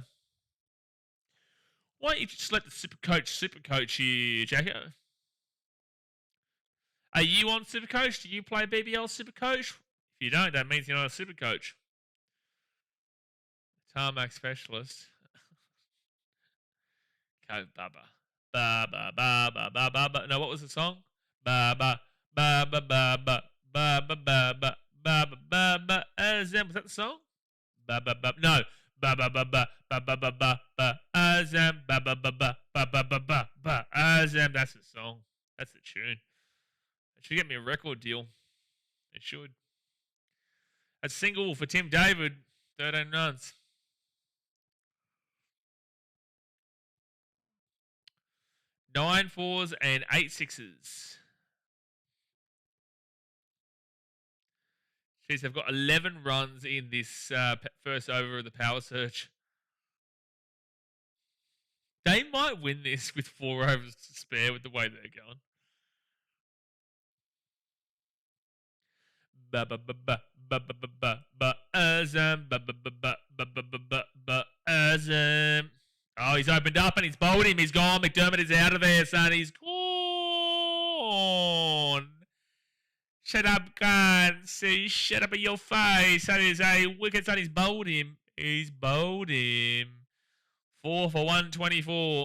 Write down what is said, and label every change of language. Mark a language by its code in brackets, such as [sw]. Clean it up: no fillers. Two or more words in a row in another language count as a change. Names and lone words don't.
[en] Why don't you just let the super coach you, Jacko? Are you on super coach? Do you play BBL super coach? If you don't, that means you're not a super coach. Tarmac specialist. Go Bubba. Ba ba ba ba ba ba. No, what was the song? Ba ba ba ba ba ba ba ba ba ba ba ba ba. Was that the song? Ba ba ba. No. Ba ba ba ba ba ba ba ba ba. Azam ba ba ba ba ba ba ba ba ba. Azam. That's the song. That's the tune. It should get me a record deal. It should. A single for Tim David. 13 runs. 9 fours and 8 sixes. Jeez, they've got 11 runs in this first over of the power surge. They might win this with 4 overs to spare with the way they're going. Ba ba ba ba ba ba ba ba ba Azam ba ba ba ba ba ba ba ba ba Azam. Oh, he's opened up and he's bowled him. He's gone. McDermott is out of there, son. He's gone. Shut up, Khan. See, shut up in your face. That is a wicket, son. He's bowled him. He's bowled him. 4 for 124.